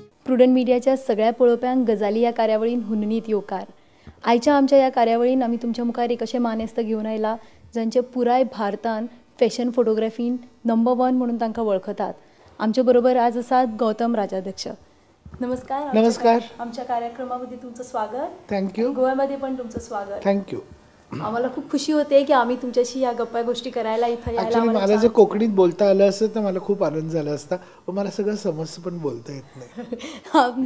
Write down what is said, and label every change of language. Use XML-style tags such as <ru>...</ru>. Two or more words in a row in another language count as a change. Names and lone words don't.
<kok>प्रुडंट मिडियाच्या सगळ्या पळोवप्यांक गजाली ह्या कार्यावळीन हुननीत येवकार. आयच्या आमच्या ह्या कार्यावळीन आमी तुमच्या मुखार एक अशें मानेस्त घेवन आयला जांचे पुराय भारतान</kok> <en>fashion photography</en> <kok>नंबर 1 म्हणून तांकां वळखतात. आमचे बरोबर आज आसात गौतम राजाध्यक्ष. नमस्कार. नमस्कार.</kok> <mr>आमच्या कार्यक्रमामध्ये तुमचं स्वागत. थँक्यू. गोव्यामध्ये पण तुमचं स्वागत. थँक्यू. आम्हाला खूप खुशी होते की आम्ही तुमच्याशी या गप्पा गोष्टी करायला इथं यायला. ॲक्च्युली मला जर कोकणीत बोलता आलं असतं तर मला खूप आनंद झाला असता, पण मला सगळं समजतं पण बोलता येत नाही.</mr>